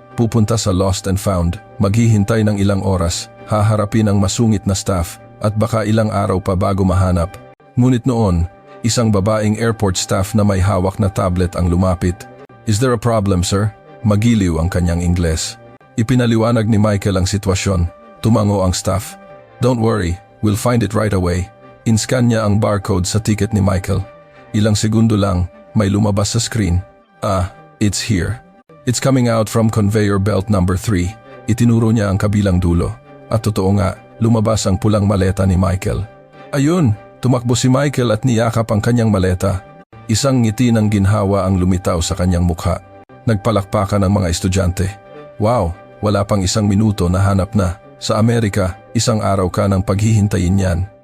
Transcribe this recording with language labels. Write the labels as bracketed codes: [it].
[tl] Pupunta sa lost and found, maghihintay ng ilang oras, haharapin ang masungit na staff, at baka ilang araw pa bago mahanap. Ngunit noon, isang babaeng airport staff na may hawak na tablet ang lumapit. [en] "Is there a problem, sir?" [tl] Magiliw ang kanyang Ingles. Ipinaliwanag ni Michael ang sitwasyon. Tumango ang staff. [en] "Don't worry, we'll find it right away." [tl] Inscan niya ang barcode sa ticket ni Michael. Ilang segundo lang, may lumabas sa screen. [en] It's here. It's coming out from conveyor belt number 3. [tl] Itinuro niya ang kabilang dulo. At totoo nga, lumabas ang pulang maleta ni Michael. Ayun, tumakbo si Michael at niyakap ang kanyang maleta. Isang ngiti ng ginhawa ang lumitaw sa kanyang mukha. Nagpalakpakan ang mga estudyante. Wow, wala pang 1 minuto na hanap na. Sa Amerika, 1 araw ka ng paghihintayin yan.